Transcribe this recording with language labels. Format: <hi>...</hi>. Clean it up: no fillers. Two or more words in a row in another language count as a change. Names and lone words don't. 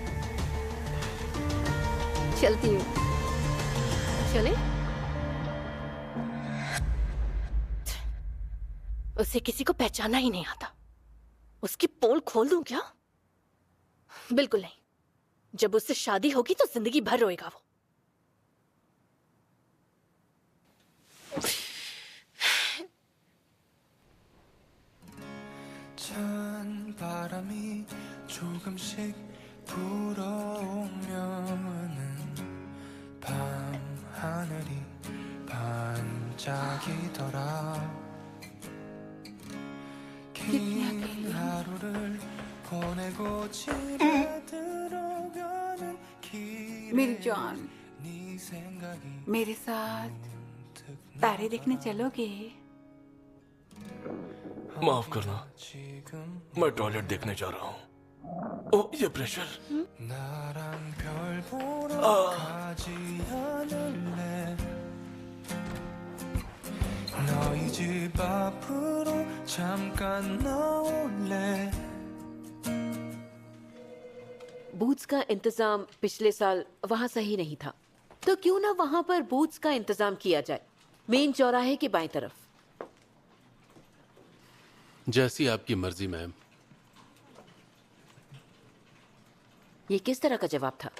<hi>चलती हूँ। चले? उसे किसी को पहचाना ही नहीं आता। उसकी पोल खोल दूं क्या? बिल्कुल नहीं। जब उससे शादी होगी तो जिंदगी भर रोएगा वो।</hi> <ko>찬 바람이 조금씩 불어오면은 밤 하늘이 반짝이더라. 긴 하루를 보내고 집에 들어가는</ko> <hi>मेरी</hi> <ko>길에</ko> <hi>जान,</hi> <ko>네 생각이</ko> <hi>मेरे साथ तारे देखने चलोगे? माफ करना, मैं टॉयलेट देखने जा रहा हूँ। ओ, ये प्रेशर।</hi> <ko>나랑 별 보러 가지 않을래? 너희 집 앞으로 잠깐 나올래?</ko> <hi>बूथ्स का इंतजाम पिछले साल वहाँ सही नहीं था, तो क्यों ना वहाँ पर बूथ्स का इंतजाम किया जाए, मेन चौराहे के बाएं तरफ। जैसी आपकी मर्जी मैम। ये किस तरह का जवाब था?</hi>